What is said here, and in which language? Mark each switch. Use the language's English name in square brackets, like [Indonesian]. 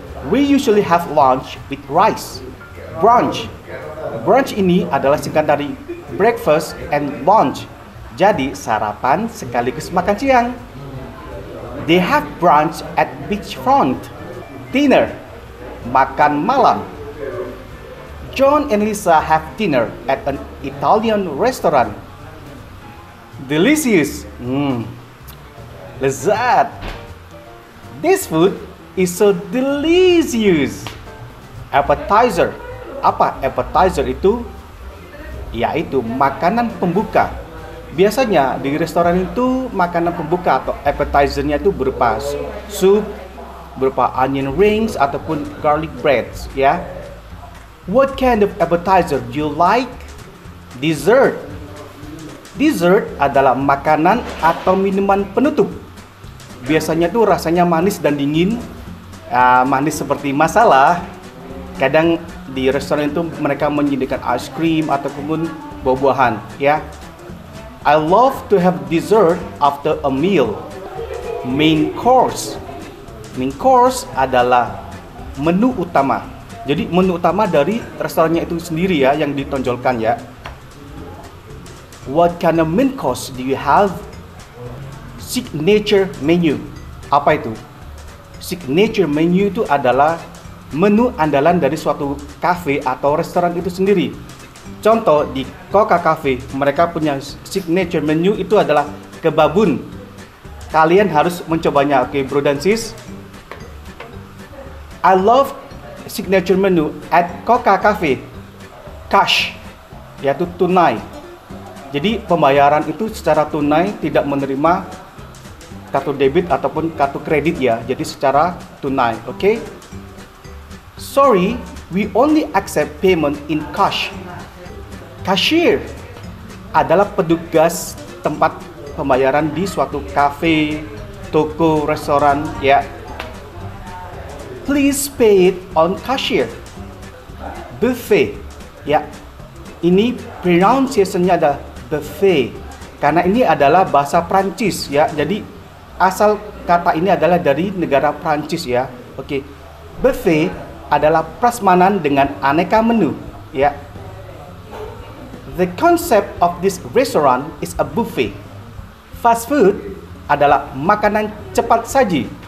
[English] We usually have lunch with rice. Brunch. [Indonesian] Brunch ini adalah singkatan dari [English] breakfast and lunch. [Indonesian] Jadi sarapan sekaligus makan siang. [English] They have brunch at beachfront. Dinner, [Indonesian] makan malam. [English] John and Lisa have dinner at an Italian restaurant. Delicious. Lezat. This food is so delicious. [Indonesian] Appetizer. Apa appetizer itu? Yaitu makanan pembuka. Biasanya di restoran itu makanan pembuka atau appetizernya itu berupa sup, berupa onion rings ataupun garlic breads ya. [English] What kind of appetizer do you like? Dessert. [Indonesian] Dessert adalah makanan atau minuman penutup. Biasanya tuh rasanya manis dan dingin. Manis seperti masalah. Kadang di restoran itu mereka menyediakan ice cream ataupun buah-buahan ya. [English] I love to have dessert after a meal. Main course. [Indonesian] Main course adalah menu utama. Jadi menu utama dari restorannya itu sendiri ya yang ditonjolkan ya. [English] What kind of main course do you have? [Indonesian] Signature menu. Apa itu? Signature menu itu adalah menu andalan dari suatu cafe atau restoran itu sendiri. Contoh di Coca Cafe, mereka punya signature menu itu adalah kebabun. Kalian harus mencobanya, oke bro dan sis? [English] I love signature menu at Coca Cafe. [Indonesian] Cash, yaitu tunai. Jadi pembayaran itu secara tunai, tidak menerima kartu debit ataupun kartu kredit ya. Jadi secara tunai, oke? [English] Sorry, we only accept payment in cash. [Indonesian] Cashier adalah petugas tempat pembayaran di suatu kafe, toko, restoran ya. [English] please pay it on cashier. [Indonesian] Buffet. Ya. Ini pronunciation-nya ada buffet. Karena ini adalah bahasa Prancis ya. Jadi asal kata ini adalah dari negara Prancis ya. Oke. Buffet adalah prasmanan dengan aneka menu ya. [English] The concept of this restaurant is a buffet. [Indonesian] Fast food adalah makanan cepat saji.